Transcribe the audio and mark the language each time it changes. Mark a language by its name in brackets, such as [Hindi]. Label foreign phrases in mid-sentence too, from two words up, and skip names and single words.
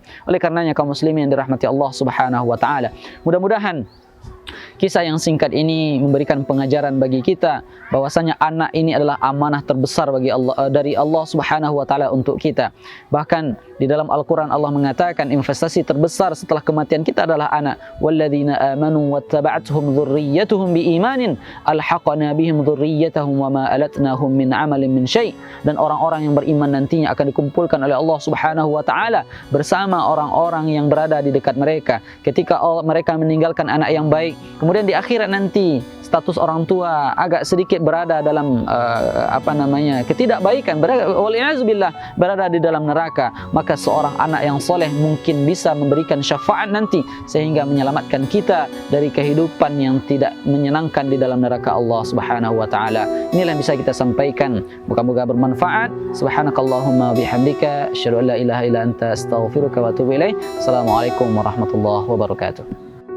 [Indonesian] Oleh karenanya kaum muslimin yang dirahmati Allah [Arabic] سبحانه وتعالى, [Indonesian] mudah-mudahan kisah yang singkat ini memberikan pengajaran bagi kita bahwasanya anak ini adalah amanah terbesar bagi Allah, dari Allah [Arabic] سبحانه وتعالى [Indonesian] untuk kita. Bahkan di dalam Al-Qur'an Allah mengatakan investasi terbesar setelah kematian kita adalah anak. [Arabic] والذين آمنوا واتبعتهم ذريتهم بإيمان ألحقنا بهم ذريتهم وما ألتناهم من عمل من شيء'. [Indonesian] Dan orang-orang yang beriman nantinya akan dikumpulkan oleh Allah [Arabic] سبحانه وتعالى [Indonesian] bersama orang-orang yang berada di dekat mereka ketika mereka meninggalkan anak yang baik. Kemudian di akhirat nanti status orang tua agak sedikit berada dalam ketidakbaikan, berada di dalam neraka, maka seorang anak yang soleh mungkin bisa memberikan syafaat nanti sehingga menyelamatkan kita dari kehidupan yang tidak menyenangkan di dalam neraka Allah [Arabic] سبحانه وتعالى. [Indonesian] Inilah yang bisa kita sampaikan, moga-moga bermanfaat. [Arabic] سبحانك اللهم بحمدك أشهد أن لا إله إلا أنت أستغفرك وأتوب إليك. السلام عليكم ورحمة الله وبركاته.